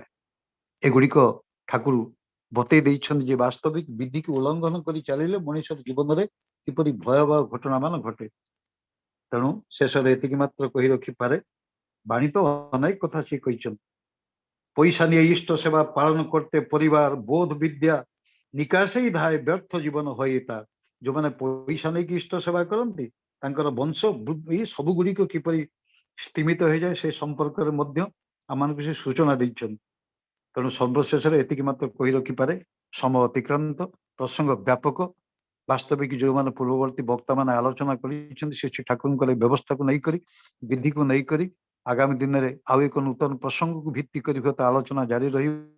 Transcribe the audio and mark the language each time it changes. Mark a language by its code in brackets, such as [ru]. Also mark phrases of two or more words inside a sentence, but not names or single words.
[or] ଏଗୁଡିକ ଠାକୁର ବତେଇ ଦେଇଛନ୍ତି ଯେ ବାସ୍ତବିକ ବିଧିକୁ ଉଲ୍ଲଂଘନ କରି ଚାଲିଲେ ମଣିଷର ଜୀବନରେ କିପରି ଭୟାବହ ଘଟଣା ମାନ ଘଟେ। ତେଣୁ ଶେଷରେ ଏତିକି ମାତ୍ର କହି ରଖିପାରେ ବାଣୀ ତ ଅନେକ କଥା ସେ କହିଛନ୍ତି। [bn] ପଇସା নিয়ে ইষ্ট সেবা পালন করতে পরিবার বোধ বিদ্যা নিকাশেই ধায় ব্যর্থ জীবন হয়ে তা। [or] ଯୋଉମାନେ ପଇସା ନେଇକି ଇଷ୍ଟ ସେବା କରନ୍ତି ତାଙ୍କର ବଂଶ ବୃଦ୍ଧି ସବୁ ଗୁଡ଼ିକ କିପରି ସ୍ତିମିତ ହେଇଯାଏ ସେ ସମ୍ପର୍କରେ ମଧ୍ୟ ଆମମାନଙ୍କୁ ସେ ସୂଚନା ଦେଇଛନ୍ତି। ତେଣୁ ସର୍ବଶେଷରେ ଏତିକି ମାତ୍ର କହି ରଖିପାରେ ସମୟ ଅତିକ୍ରାନ୍ତ, ପ୍ରସଙ୍ଗ ବ୍ୟାପକ। ବାସ୍ତବିକ ଯୋଉମାନେ ପୂର୍ବବର୍ତ୍ତୀ ବକ୍ତାମାନେ ଆଲୋଚନା କରିଛନ୍ତି ସେ ଠାକୁରଙ୍କର ଏ ବ୍ୟବସ୍ଥାକୁ ନେଇକରି ବିଧିକୁ ନେଇକରି ଆଗାମୀ ଦିନରେ ଆଉ ଏକ ନୂତନ ପ୍ରସଙ୍ଗକୁ ଭିତ୍ତି କରି ହୁଏତ ଆଲୋଚନା ଜାରି ରହିବ।